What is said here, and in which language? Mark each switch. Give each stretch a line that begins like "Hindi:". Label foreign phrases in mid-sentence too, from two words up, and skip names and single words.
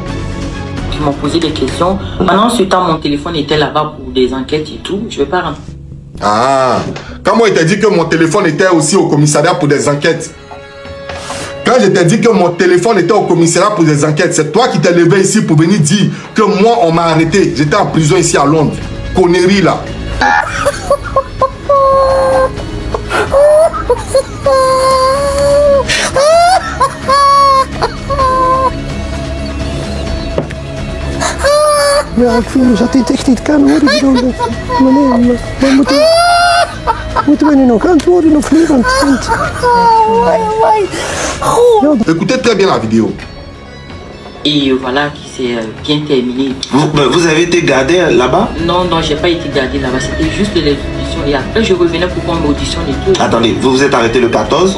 French: Ils m'ont posé des questions. Pendant ce temps, mon téléphone était là-bas pour des enquêtes et tout. Je ne vais pas rentrer. Ah, quand moi je t'ai dit que mon téléphone était aussi au commissariat pour des enquêtes. Quand je t'ai dit que mon téléphone était au commissariat pour des enquêtes, c'est toi qui t'es levé ici pour venir dire que moi on m'a arrêté. J'étais en prison ici à Londres. Connerie là.
Dutch: Ja, ik voel me dat dit echt niet kan hoor. Ik bedoel, maar moeten we nu nog antwoorden of niet? Want
French: écoutez très bien la vidéo. Et voilà qui s'est bien terminé. Vous avez été gardé là-bas? Non, non, j'ai pas été gardé là-bas. C'était juste les auditions. Et après, je revenais pour qu'on m'auditionne et tout. Attendez, vous vous êtes arrêté le 14?